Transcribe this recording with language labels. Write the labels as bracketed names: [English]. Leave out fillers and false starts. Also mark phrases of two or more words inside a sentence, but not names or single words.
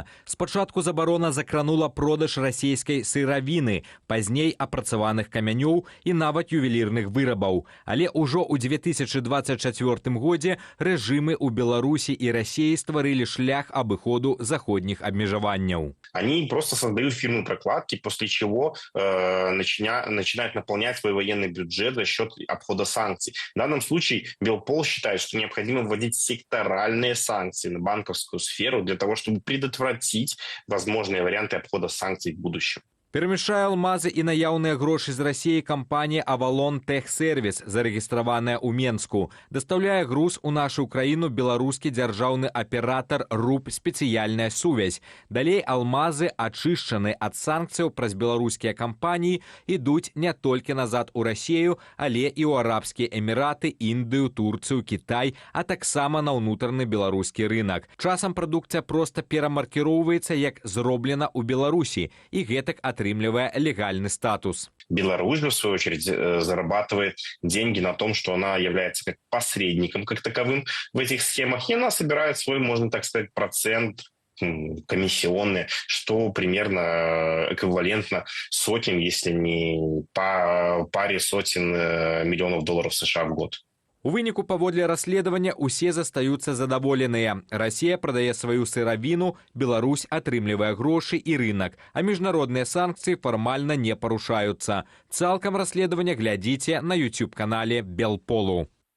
[Belarusian] Спачатку забарона закранула продаж расійскай сыравіны, пазней апрацаваных камянёў і нават ювелірных вырабаў. Але ўжо ў 2024 годзе рэжымы ў Беларусі і Расіі стварылі шлях абыходу заходніх абмежаванняў. [Russian] Они просто создают фирмы прокладки, после чего начинают наполнять свой военный бюджет за счет обхода санкций. В данном случае Белпол считает, что необходимо вводить секторальные санкции на банковскую сферу для того, чтобы предотвратить возможные варианты обхода санкций в будущем. [Belarusian] Перамяшчае алмазы і наяўныя грошы з Расіі кампанія «Авалон Техсервіс», зарэгістраваная ў Менску. Дастаўляе груз у нашу краіну беларускі дзяржаўны аператар РУП «Спецыяльная сувязь». Далей алмазы, ачышчаны ад санкцыяў праз беларускія кампаніі, ідуць не толькі назад у Расію, але і ў Арабскія Эміраты, Індыю, Турцыю, Кітай, а таксама на ўнутраны беларускі рынак. Часам прадукцыя проста перамаркіроўваецца як зроблена ў Беларусі, і гэтак отрымливая легальный статус. [Russian] Беларусь, в свою очередь, зарабатывает деньги на том, что она является как посредником как таковым в этих схемах, и она собирает свой, можно так сказать, процент комиссионные, что примерно эквивалентно сотням, если не паре сотен миллионов долларов США в год. [Belarusian] У выніку паводле расследавання усе застаюцца задаволеныя. Расія прадае сваю сыравіну, Беларусь атрымлівае грошы і рынак, а міжнародныя санкцыі фармальна не парушаюцца. Цалкам расследавання глядзіце на YouTube-канале Белполу.